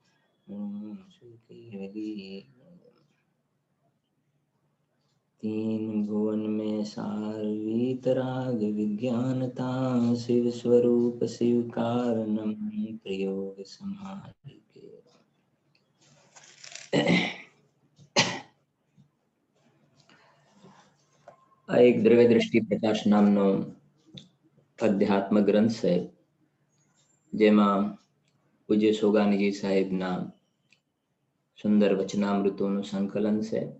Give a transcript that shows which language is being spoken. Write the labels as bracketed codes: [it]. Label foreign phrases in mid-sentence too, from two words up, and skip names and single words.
[hi] तीन भुवन में सार वीतराग विज्ञानता शिव स्वरूप शिव कारणम प्रयोग संहार के [gu] આ એક દ્રવ્ય દ્રષ્ટિ પ્રકાશ નામનો અધ્યાત્મ ગ્રંથ છે જેમાં પૂજ્ય સોગાનજી સાહેબના સુંદર વચનામૃતોનું સંકલન છે.